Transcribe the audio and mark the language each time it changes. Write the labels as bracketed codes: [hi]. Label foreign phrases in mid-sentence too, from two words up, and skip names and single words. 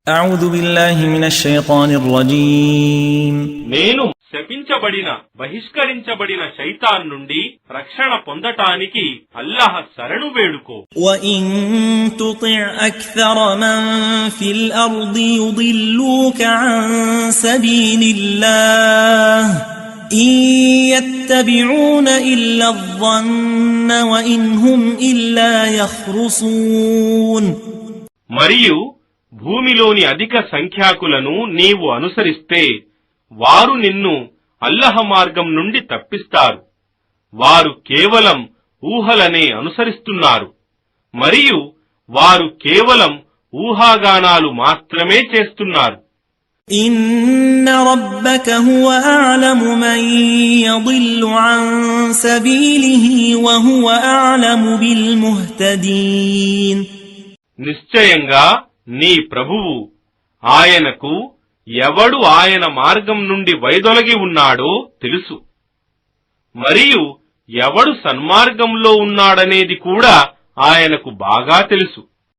[ar] أعوذ بالله من الشيطان الرجيم [te] నేను శపించబడిన బహిష్కరించబడిన శైతాన్ నుండి రక్షణ పొందటానికి అల్లాహ్ శరణు వేడుకో. [ar] وإن تطع أكثر من في الأرض يضلوك عن سبيل الله إن يتبعون إلا الظن وإن هم إلا يخرصون. [te] మరియు భూమిలోని అధిక సంఖ్యాకులను నీవు అనుసరిస్తే వారు నిన్ను అల్లహ మార్గం నుండి తప్పిస్తారు. వారు కేవలం ఊహలనే అనుసరిస్తున్నారు మరియు వారు కేవలం ఊహాగానాలు మాత్రమే చేస్తున్నారు. [ar] إن ربك هو أعلم من يضل عن سبيله وهو أعلم بالمهتدين. [te] నిశ్చయంగా నీ ప్రభువు ఆయనకు ఎవడు ఆయన మార్గం నుండి వైదొలగి ఉన్నాడో తెలుసు మరియు ఎవడు సన్మార్గంలో ఉన్నాడనేది కూడా ఆయనకు బాగా తెలుసు.